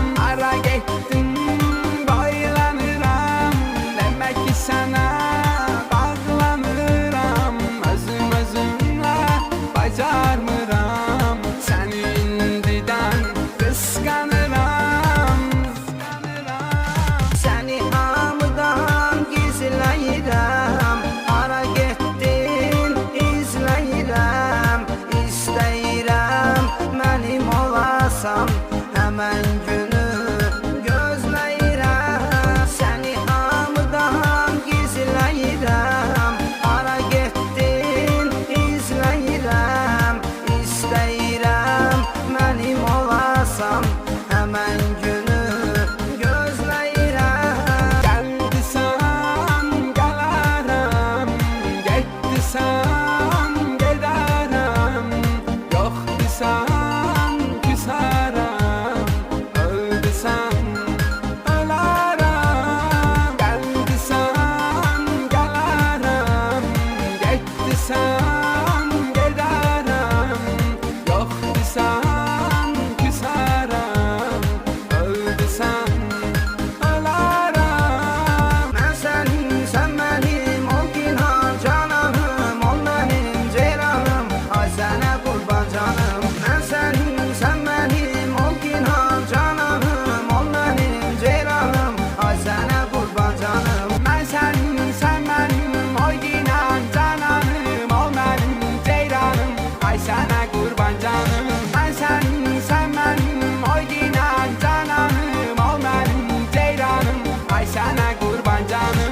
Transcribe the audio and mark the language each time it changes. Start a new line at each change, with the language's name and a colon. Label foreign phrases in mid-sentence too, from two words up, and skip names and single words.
Azerbaijani: Ara gittim baylanıram, demek ki sana bağlanıram. Özüm özümle bacarmıram, seni indiden kıskanıram. Seni hamıdan gizləyirəm, hara getdin izləyirəm. İstəyirəm mənim olasan, həmən günü gözləyirəm. Səni hamıdan gizləyirəm, hara getdin izləyirəm. İstəyirəm mənim olasan, həmən günü gözləyirəm.
Turkish: Geldiysen gelirim, gitdiysen giderim. Yok desen küserim, öldüsen ölerim. Geldiysen gelirim, gitdiysen giderim. Yok desen küserim, öldüsen ölerim.
Azerbaijani: Mən sənin, sən mənim, ol ginan cananım, ol mənim ceyranım, ay sənə qurban canım. Mən sənin, sən mənim, ol ginan cananım, ol mənim ceyranım, ay sənə qurban canım.
Turkish: Ben senin, sen benim, oy inan cananım, ol benim ceyranım, ay sana kurban canım. Ben senin, sen benim, oy inan cananım, ol benim ceyranım, ay sana kurban canım.